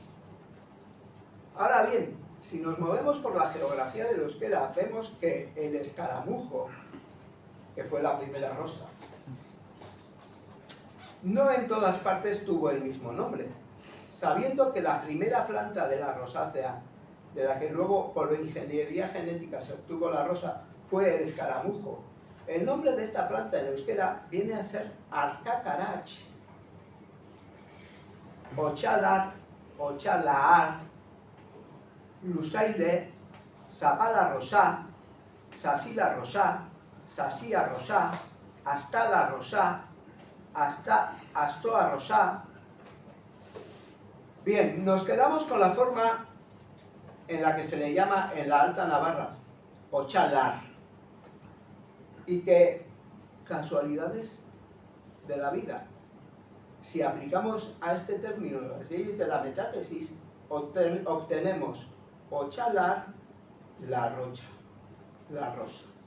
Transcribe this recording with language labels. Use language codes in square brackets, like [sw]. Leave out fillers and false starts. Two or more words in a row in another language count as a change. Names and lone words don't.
[es] Ahora bien, si nos movemos por la geografía del euskera, vemos que el escaramujo, que fue la primera rosa, no en todas partes tuvo el mismo nombre, sabiendo que la primera planta de la rosácea, de la que luego por ingeniería genética se obtuvo la rosa, fue el escaramujo. El nombre de esta planta en euskera viene a ser [eu] arcacarach, ochalar, ochalaar, lusaile, zapala rosá, sasila rosá, sasía rosá, astala rosá, astoa rosá. [es] Bien, nos quedamos con la forma en la que se le llama en la Alta Navarra, ochalar, y que, casualidades de la vida, si aplicamos a este término las leyes de la metátesis, obtenemos ochalar, la rocha, la rosa.